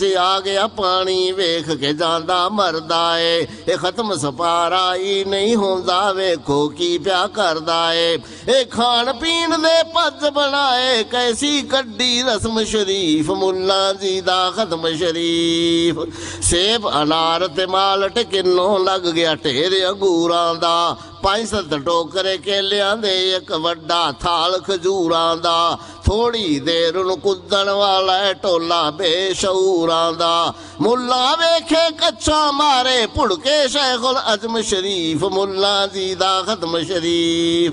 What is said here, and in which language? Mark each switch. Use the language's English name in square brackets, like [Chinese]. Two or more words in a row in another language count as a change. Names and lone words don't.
[Punjabi] آ گیا پانی ویکھ کے جاندا مردائے، اے ختم سپارا ہی نہیں ہوندا ویکھو کی پیا کردائے، اے کھان پین دے پج بنائے کیسی کڈی رسم شریف، ملا جی دا ختم شریف، سیب انار تے مالٹ کنوں لگ گیا ٹھیرے انگوراں دا، 5-7 ਟੋਕਰੇ ਕੇਲਿਆਂ ਦੇ, ਇੱਕ ਵੱਡਾ ਥਾਲ ਖਜੂਰਾਂ ਦਾ। ਥੋੜੀ ਦੇਰ ਨੂੰ ਕੁੱਦਣ ਵਾਲਾ ਟੋਲਾ ਬੇਸ਼ਊਰਾਂ ਦਾ। ਮੁੱਲਾ ਵੇਖੇ ਕੱਛਾ ਮਾਰੇ ਭੁੜਕੇ ਸ਼ੈਖੁਲ ਅਜ਼ਮ ਸ਼ਰੀਫ, ਮੁੱਲਾ ਜੀ ਦਾ ਖਤਮ ਸ਼ਰੀਫ।